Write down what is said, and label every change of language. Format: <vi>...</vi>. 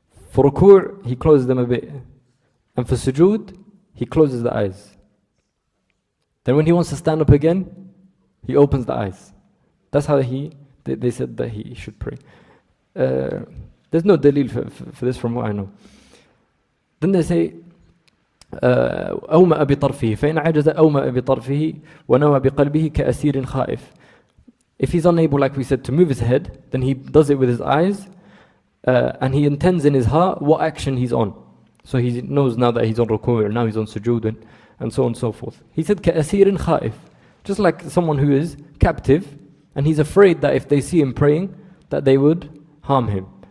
<en>For ruku', he closes them a bit. And for sujood, he closes the eyes. Then when he wants to stand up again, he opens the eyes. That's how they said that he should pray. There's no dalil for this from what I know. Then they say,</en> <ar>أومأ بطرفه فإن عجز أومأ بطرفه ونوى بقلبه كأسير خائف.</ar> <en>If he's unable, like we said, to move his head, then he does it with his eyes, and he intends in his heart what action he's on. So he knows now that he's on ruku', now he's on sujood, and so on and so forth. He said</en> <ar>كأسير خائف,</ar> <en>just like someone who is captive and he's afraid that if they see him praying that they would harm him.</en>